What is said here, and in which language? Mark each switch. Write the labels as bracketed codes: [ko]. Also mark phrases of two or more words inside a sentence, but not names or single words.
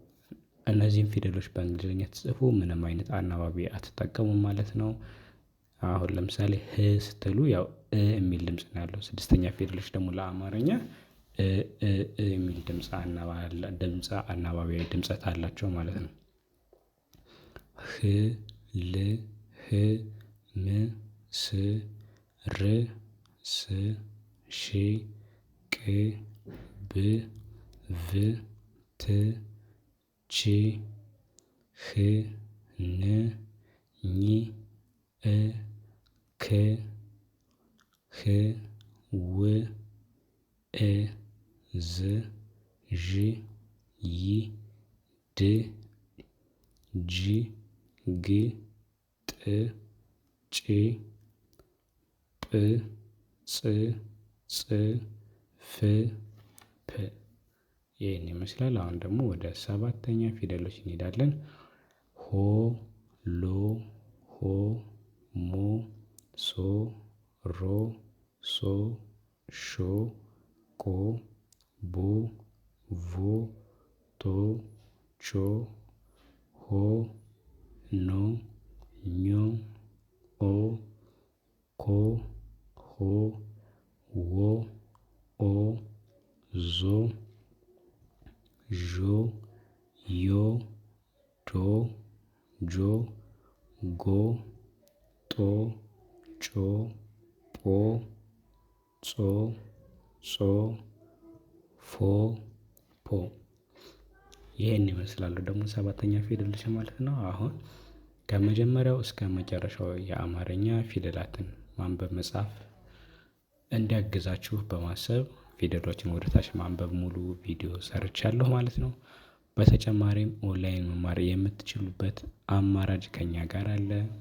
[am] ፊደሎች እነዚህን ፊደሎች በእንግሊዘኛ ስትጽፉ ምንም አይነት አናባቢ አትጠቀሙም ማለት ነው። አሁን ለምሳሌ ህ ስትሉ ያው የሚል ድምጽ ነው ያለው። ስድስተኛ ፊደሎች ደግሞ ለአማርኛ የሚል ድምጽ አናባቢያዊ ድምጸት አላቸው ማለት ነው። ህ ል ህ ም ስ ር ስ ሺ ቅ ብ ቭ ት ቺ ህ ን ኝ እ ክ ህ ው እ ዝ ዥ ይ ድ ጂ ግ ጥ ጪ ጵ ጽ ጽ ፍ ፕ ይሄን ይመስላል። አሁን ደግሞ ወደ ሰባተኛ ፊደሎች እንሄዳለን። ሆ ሎ ሆ ሞ ሶ ሮ ሶ ሾ ቆ ቦ ቮ ቶ ቾ ሆ ኖ ኞ ኦ ኮ ሆ ዎ ኦ ዞ ዦ ዮ ዶ ጆ ጎ ጦ ጮ ጶ ጾ ጾ ፎ ፖ ይሄን ይመስላሉ ደግሞ ሰባተኛ ፊደሎች ማለት ነው። አሁን ከመጀመሪያው እስከ መጨረሻው የአማርኛ ፊደላትን ማንበብ መጻፍ እንዲያግዛችሁ በማሰብ ፊደሎችን ወደ ታች ማንበብ ሙሉ ቪዲዮ ሰርቻለሁ ማለት ነው። በተጨማሪም ኦንላይን መማር የምትችሉበት አማራጭ ከእኛ ጋር አለ።